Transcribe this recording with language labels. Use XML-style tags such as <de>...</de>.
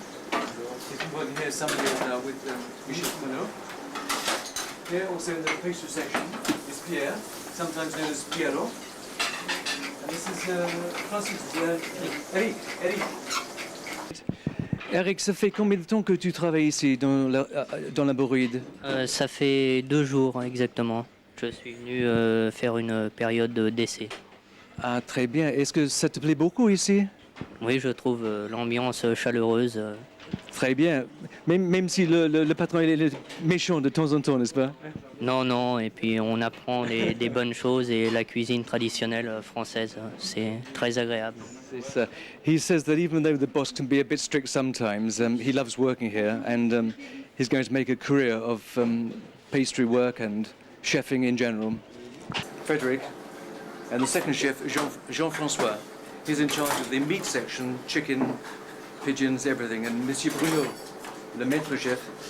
<en>If you want to hear somebody with Michel Bruno. Here also in the pastry section is Pierre, sometimes known as Piero. And this is Francis, Eric.</en> <fr>Eric, ça fait combien de temps que tu travailles ici dans la Bourride? Ça fait 2 jours exactement. Je suis venu faire une période d'essai. Ah, très bien. Est-ce que ça te plaît beaucoup ici? Oui, je trouve l'ambiance chaleureuse. Très bien. Même si le patron il est méchant de temps en temps, n'est-ce pas? Non, non, et puis on apprend des bonnes choses et la cuisine traditionnelle française, c'est très agréable.</fr> <en>He says that even though the boss can be a bit strict sometimes, he loves working here, and he's going to make a career of pastry work and chefing in general. Frederick, and the second chef, Jean-François. He's in charge of the meat section, chicken, pigeons, everything, and Monsieur Bruno,</en> <fr>le maître chef.</fr>